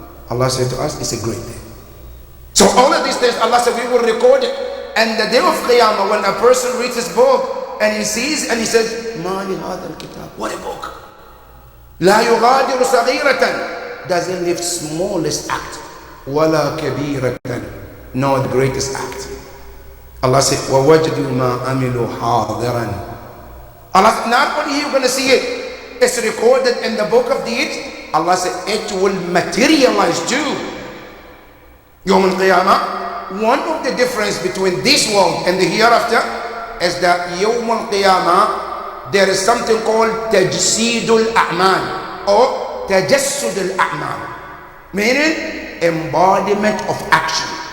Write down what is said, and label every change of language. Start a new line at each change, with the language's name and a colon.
English: Allah said to us, it's a great day. So all of these days, Allah said, we will record it. And the day of Qiyamah, when a person reads his book, and he sees, and he says,
Arabic: Ma li hadha al-kitab,
English: what a book.
Arabic: La yughadiru saghiratan,
English: doesn't leave smallest act.
Arabic: Wala kabiratan,
English: no the greatest act.
Arabic: Allah said, وَوَجْدُوا مَا عَمِلُوا حَاضِرًا.
English: Allah, not only you're going to see it, it's recorded in the book of deeds. Allah said, it will materialize too. Yawm al-Qiyamah, one of the difference between this world and the hereafter is that Yawm al-Qiyamah, there is something called Tajseedul A'mal or Tajassudul A'mal, meaning embodiment of action.